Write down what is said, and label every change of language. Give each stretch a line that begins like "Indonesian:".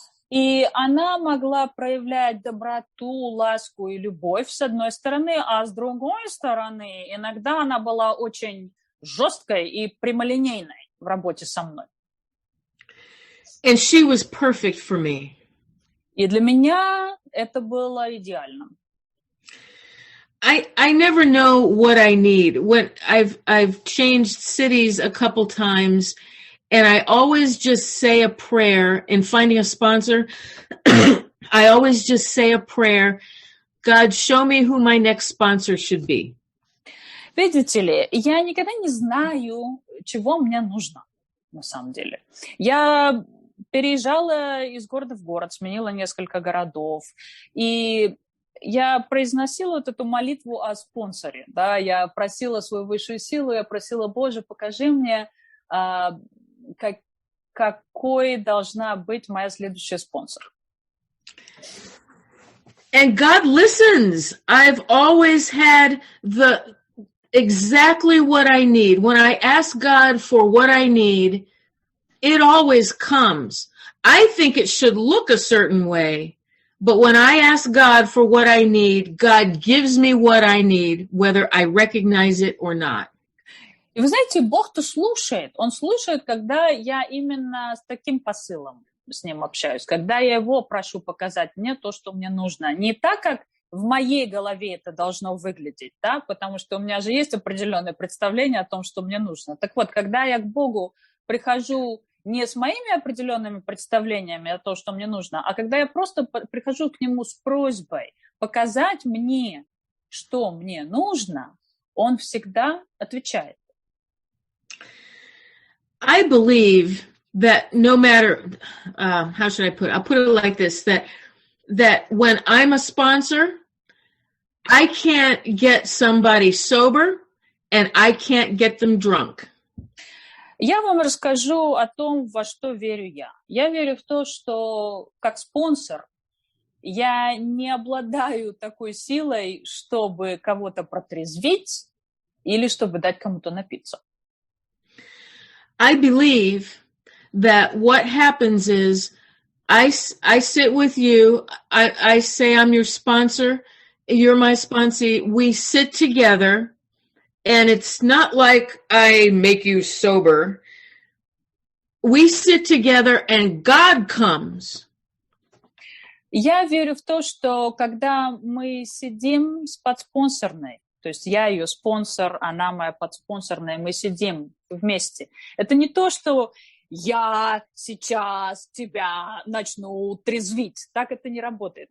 Russian: И она могла проявлять доброту, ласку и любовь с одной стороны, а с другой стороны иногда она была очень жесткой и прямолинейной в работе со мной.
English: And she was perfect for me.
Russian: И для меня это было идеально.
English: I never know what I need. When I've changed cities a couple times, and I always just say a prayer. In finding a sponsor, I always just say a prayer. God, show me who my next sponsor should be.
Russian: Видите ли, я никогда не знаю, чего мне нужно, на самом деле. Я переезжала из города в город, сменила несколько городов, и я произносила вот эту молитву о спонсоре, да, я просила свою высшую силу, я просила, Боже, покажи мне, какой должна быть моя следующая спонсор.
English: And God listens. I've always had exactly what I need. When I ask God for what I need, it always comes. I think it should look a certain way. But when I ask God for what I need, God gives me what I need, whether I recognize it or not.
Russian: И вы знаете, Бог-то слушает. Он слушает, когда я именно с таким посылом с ним общаюсь, когда я его прошу показать мне то, что мне нужно. Не так, как в моей голове это должно выглядеть, да, потому что у меня же есть определенное представление о том, что мне нужно. Так вот, когда я к Богу прихожу не с моими определенными представлениями о том, что мне нужно, а когда я просто прихожу к нему с просьбой показать мне, что мне нужно, он всегда отвечает.
English: I believe that no matter, how should I put it? I'll put it like this, that when I'm a sponsor, I can't get somebody sober and I can't get them drunk.
Russian: Я вам расскажу о том, во что верю я. Я верю в то, что как спонсор я не обладаю такой силой, чтобы кого-то протрезвить или чтобы дать кому-то напиться.
English: I believe that what happens is I sit with you, I say I'm your sponsor, you're my sponsee, we sit together, and it's not like I make you sober. We sit together and God comes.
Russian: Я верю в то, что когда мы сидим с подспонсорной, то есть я ее спонсор, она моя подспонсорная, мы сидим вместе. Это не то, что я сейчас тебя начну трезвить. Так это не работает.